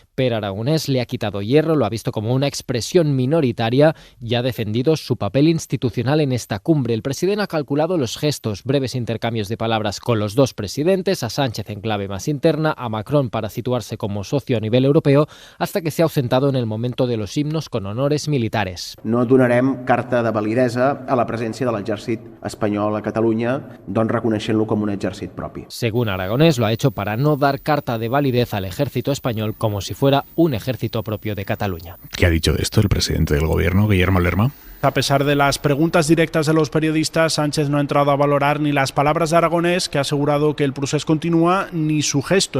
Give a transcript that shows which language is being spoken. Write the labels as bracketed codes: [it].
[es] Pero Aragonès le ha quitado hierro, lo ha visto como una expresión minoritaria y ha defendido su papel institucional en esta cumbre. El presidente ha calculado los gestos, breves intercambios de palabras con los dos presidentes, a Sánchez en clave más interna, a Macron para situarse como socio a nivel europeo, hasta que se ha ausentado en el momento de los himnos con honores militares. [ca] No donarem carta de validesa a la presència de l'exèrcit espanyol a Catalunya, doncs reconeixent-lo com un exèrcit propi. [es] Según Aragonès, lo ha hecho para no dar carta de validez al ejército español como si fuera un ejército propio de Cataluña. ¿Qué ha dicho de esto el presidente del gobierno, Guillermo Lerma? A pesar de las preguntas directas de los periodistas, Sánchez no ha entrado a valorar ni las palabras de Aragonès, que ha asegurado que el procés continúa, ni su gesto.